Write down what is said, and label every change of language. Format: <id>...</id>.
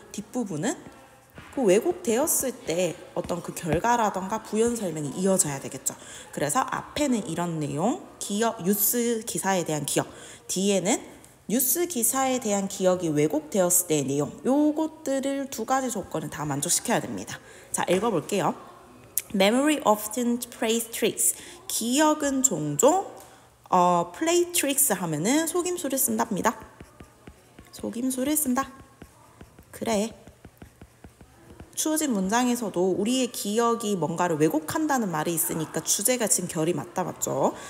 <ko>뒷부분은 그 왜곡되었을 때 어떤 그 결과라던가 부연 설명이 이어져야 되겠죠. 그래서 앞에는 이런 내용, 뉴스 기사에 대한 기억, 뒤에는 뉴스 기사에 대한 기억이 왜곡되었을 때의 내용, 요것들을 2가지 조건을 다 만족시켜야 됩니다. 자, 읽어볼게요.</ko> <en>Memory often plays tricks.</en> <ko>기억은 종종</ko> <en>play tricks</en> <ko>하면은 속임수를 쓴답니다. 속임수를 쓴다. 그래. 주어진 문장에서도 우리의 기억이 뭔가를 왜곡한다는 말이 있으니까 주제가 지금 결이 맞다, 맞죠?</ko>